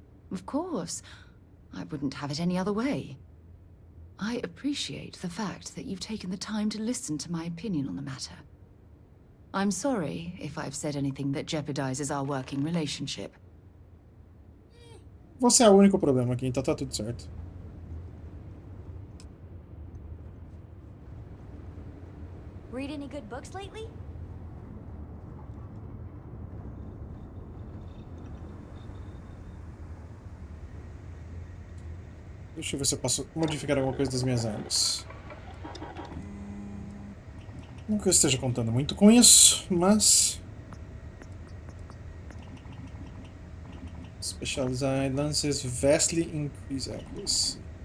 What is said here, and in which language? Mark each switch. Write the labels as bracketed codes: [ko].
[en] Of course. I wouldn't have it any other way. I appreciate the fact that you've taken the time to listen to my opinion on the matter. I'm sorry if I've said anything that jeopardizes our working relationship. [pt] Você é o único problema aqui, então tá tudo certo. [en] Read any good books lately? [pt] Deixa eu ver se eu posso modificar alguma coisa das minhas armas. Não que eu esteja contando muito com isso, mas... [en] Specialized lances vastly increase accuracy.